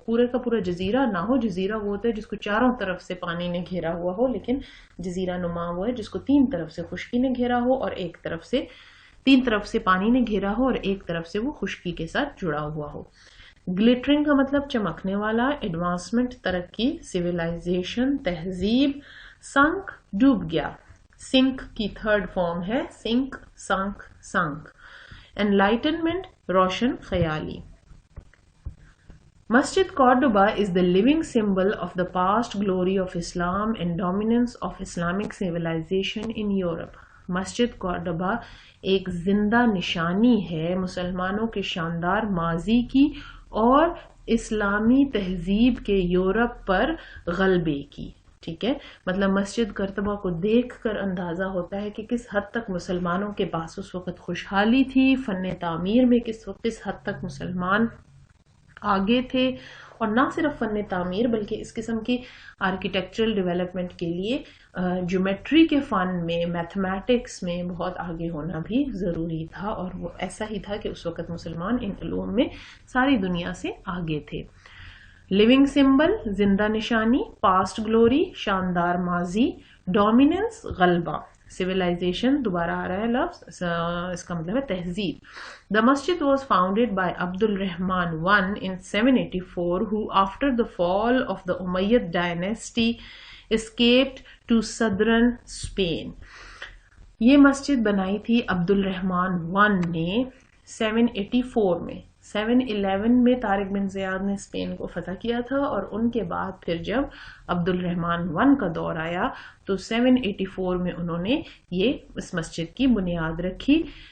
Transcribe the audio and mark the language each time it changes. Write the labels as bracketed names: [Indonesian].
[Urdu] پورے کا پورا جزیرہ نہ ہو، جزیرہ وہ ہوتا ہے جس کو چاروں طرف سے پانی نے گھیرا ہوا ہو، لیکن جزیرہ نما وہ ہے جس کو تین طرف سے خشکی نے گھیرا ہو اور ایک طرف سے، تین طرف سے پانی نے گھیرا ہو اور ایک طرف سے وہ خشکی کے ساتھ جڑا ہوا ہو. گلٹرنگ کا مطلب چمکنے والا، ایڈوانسمنٹ ترقی، سویلائزیشن تہذیب. سنک ڈوب گیا، سنک کی تھرڈ فارم ہے سنک، سنک، سنک. انلائٹنمنٹ روشن خیالی. [English] مسجد Cordoba is the living symbol of the past glory of Islam and dominance of Islamic civilization in Europe. [Urdu] مسجد کارڈوبا ایک زندہ نشانی ہے مسلمانوں کے شاندار ماضی کی اور اسلامی تہذیب کے یورپ پر غلبے کی. ٹھیک ہے. مطلب مسجد کارڈوبا کو دیکھ کر اندازہ ہوتا ہے کہ کس حد تک مسلمانوں کے پاس اس وقت خوشحالی تھی، فن تعمیر میں کس حد تک مسلمان آگے تھے، اور نہ صرف فن تعمیر بلکہ اس قسم کی آرکیٹیکچرل ڈیولپمنٹ کے لیے جیومیٹری کے فن میں، میتھمیٹکس میں بہت آگے ہونا بھی ضروری تھا، اور وہ ایسا ہی تھا کہ اس وقت مسلمان ان علوم میں ساری دنیا سے آگے تھے. لیونگ سمبل زندہ نشانی، پاسٹ گلوری شاندار ماضی، ڈومیننس غلبہ، سویلائزیشن دوبارہ آ رہا ہے لفظ، اس کا مطلب ہے تہذیب. [English] The masjid was founded by Abdul Rahman I in 784, who after the fall of the Umayyad dynasty escaped to southern Spain. [Urdu] یہ مسجد بنائی تھی عبد الرحمن I نے 784 میں. 711 میں طارق بن زیاد نے اسپین کو فتح کیا تھا، اور ان کے بعد پھر جب عبد الرحمن I کا دور آیا تو 784 میں انہوں نے اس مسجد کی بنیاد رکھی.